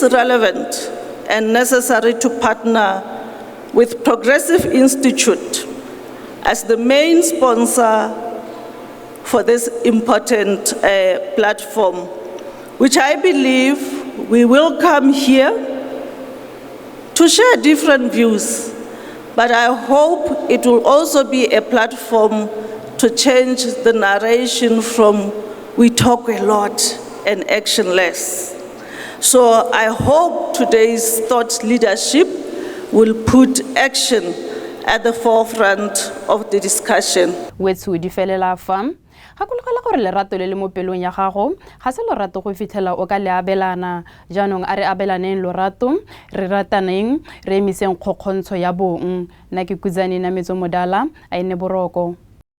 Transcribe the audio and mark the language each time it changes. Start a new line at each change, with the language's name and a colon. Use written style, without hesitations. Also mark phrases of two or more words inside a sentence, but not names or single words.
English: relevant and necessary to partner with Progressive Institute as the main sponsor for this important platform, which I believe we will come here to share different views, but I hope it will also be a platform to change the narration from we talk a lot and action less. So I hope today's thought leadership will put action at the forefront of the discussion. Wetsu di felela fam.
Tswana: Gakologela gore lerato le le mo pelong ya gago ga se lorato go fitlhela o ka le abelana jaanong a re abelaneng lorato re rataneng re emiseng kgokgontsho ya bong nna ke Kudzani Nametso Mudala a ene boroko.